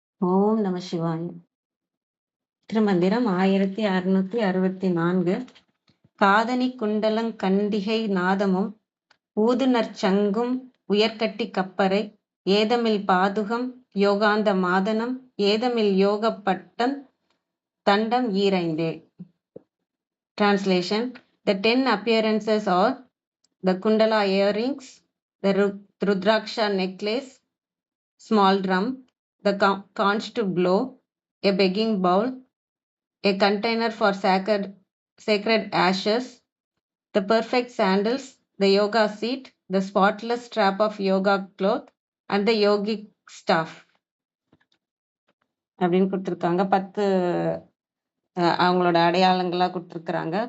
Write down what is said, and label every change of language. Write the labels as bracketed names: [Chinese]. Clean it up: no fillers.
[Tamil] ஓம் நம சிவாய. திருமந்திரம் 1664. காதணி குண்டலங் கண்டிகை நாதமும் ஊதுநற் சங்கும் உயர்கட்டி கப்பரை ஏதமில் பாதுகம் யோகாந்த மாதனம் ஏதமில் யோக பட்டம் தண்டம் ஈரைந்தே. [English] Translation: The 10 appearances are the Kundala earrings, the Rudraksha necklace, small drum, the conch to blow, a begging bowl, a container for sacred ashes, the perfect sandals, the yoga seat, the spotless strap of yoga cloth, and the yogic staff. [Tamil] அப்படின்னு கொடுத்துருக்காங்க. 10 அவங்களோட அடையாளங்களா கொடுத்துருக்குறாங்க.